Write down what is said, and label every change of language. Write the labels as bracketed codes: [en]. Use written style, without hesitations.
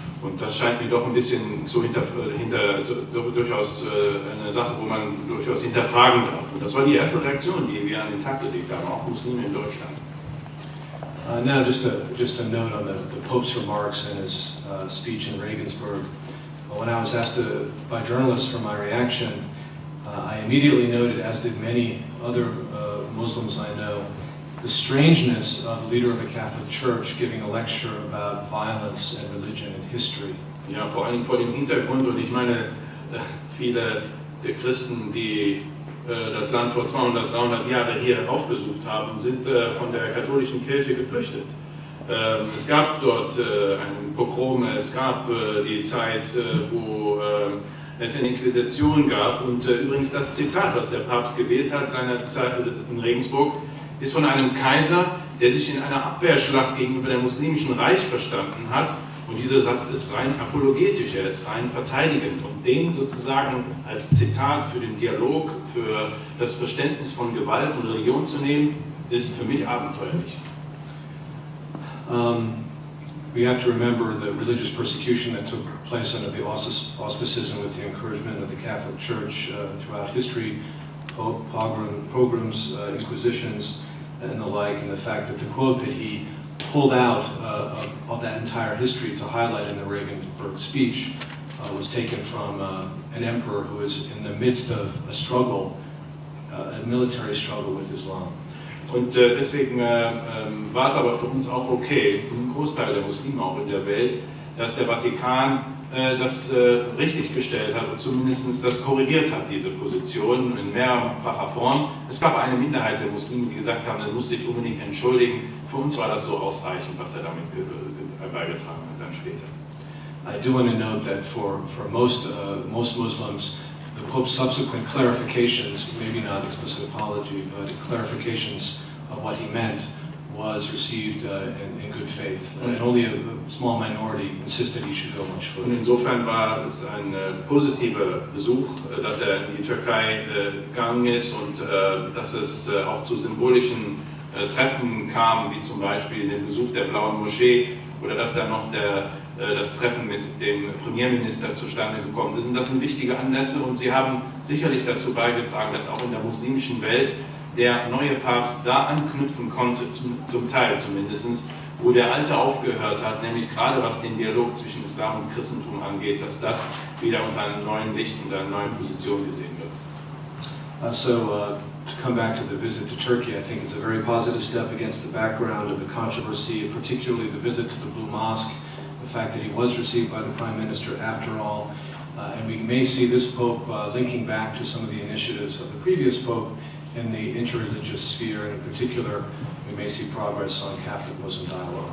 [de] Und das scheint mir doch ein bisschen so durchaus eine Sache, wo man durchaus hinterfragen darf. Und das war die erste Reaktion, die wir an den Tag gelegt haben, auch Muslime in Deutschland. [en] Now, just a note on the Pope's remarks in his speech in Regensburg. When I was asked by journalists for my reaction, I immediately noted, as did many other Muslims I know, the strangeness of the leader of the Catholic Church giving a lecture about violence and religion and history. [de] Ja, vor allem vor dem Hintergrund, und ich meine, viele der Christen, die das Land vor 200, 300 Jahren hier aufgesucht haben, sind von der katholischen Kirche geflüchtet. Es gab dort einen Pogrom, es gab die Zeit, wo es eine Inquisition gab, und übrigens das Zitat, was der Papst gewählt hat seinerzeit in Regensburg, ist von einem Kaiser, der sich in einer Abwehrschlacht gegenüber dem muslimischen Reich verstanden hat. Und dieser Satz ist rein apologetisch, er ist rein verteidigend. Und den sozusagen als Zitat für den Dialog, für das Verständnis von Gewalt und Religion zu nehmen, ist für mich abenteuerlich. [en] We have to remember the religious persecution that took place under the auspices and with the encouragement of the Catholic Church throughout history, pogroms, inquisitions, and the like, and the fact that the quote that he pulled out of that entire history to highlight in the Regensburg speech was taken from an emperor who was in the midst of a struggle, a military struggle with Islam. [de] Und deswegen war es aber für uns auch okay, ein Großteil der Muslime auch in der Welt, dass der Vatikan das richtig gestellt hat und zumindest das korrigiert hat, diese Position in mehrfacher Form. Es gab eine Minderheit der Muslime, die gesagt haben, er muss sich unbedingt entschuldigen. Für uns war das so ausreichend, was er damit beigetragen hat dann später. [en] I do want to note that for most Muslims, the Pope's subsequent clarifications, maybe not explicit apology, but clarifications of what he meant, was received in good faith. And only a small minority insisted he should go much [de] Und [en] further. [de] insofern war es ein positiver Besuch, dass er in die Türkei gegangen ist und dass es auch zu symbolischen Treffen kam, wie zum Beispiel den Besuch der Blauen Moschee oder dass dann noch das Treffen mit dem Premierminister zustande gekommen ist. Und das sind wichtige Anlässe und sie haben sicherlich dazu beigetragen, dass auch in der muslimischen Welt der neue Papst da anknüpfen konnte, zum Teil zumindest, wo der alte aufgehört hat, nämlich gerade was den Dialog zwischen Islam und Christentum angeht, dass das wieder unter einem neuen Licht und einer neuen Position gesehen wird. [en] To come back to the visit to Turkey, I think it's a very positive step against the background of the controversy, particularly the visit to the Blue Mosque, the fact that he was received by the Prime Minister after all, and we may see this Pope linking back to some of the initiatives of the previous Pope in the interreligious sphere, and in particular, we may see progress on Catholic-Muslim dialogue.